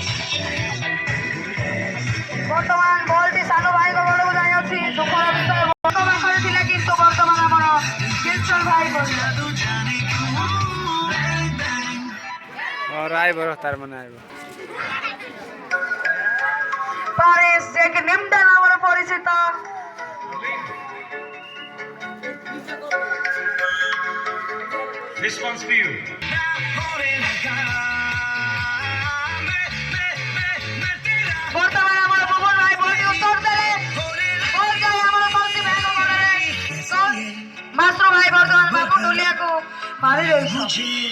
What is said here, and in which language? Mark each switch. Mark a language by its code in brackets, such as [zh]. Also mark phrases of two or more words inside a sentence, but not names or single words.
[or] ବର୍ତ୍ତମାନ ବଲ୍ଟି ସାନ ଭାଇଙ୍କ ଗୋଡ଼କୁ ଯାଇଅଛି। ଦୁଃଖର ବିଷୟ, ବଲ ପାଖରେ ଥିଲା, କିନ୍ତୁ ବର୍ତ୍ତମାନ ଆମର ଦିଲସନ ଭାଇ ପାରିସ ଯେ କି ନିମ୍ନ ନାମରେ ପରିଚିତ। [en] This one's for you. [or] ବର୍ତ୍ତମାନ ଆମର ପବନ ଭାଇ ବଲ୍ଟି ଉତ୍ତର ଦେଲେ, ବଲ୍ ଯାଇ ଆମର କୌଶିକ ଭାଇଙ୍କ ଗୋଡ଼ରେ। ମାଷ୍ଟର ଭାଇ ବର୍ତ୍ତମାନ ବାବୁ ଡୁଲିଆକୁ ମାରି ଦେଇଛନ୍ତି।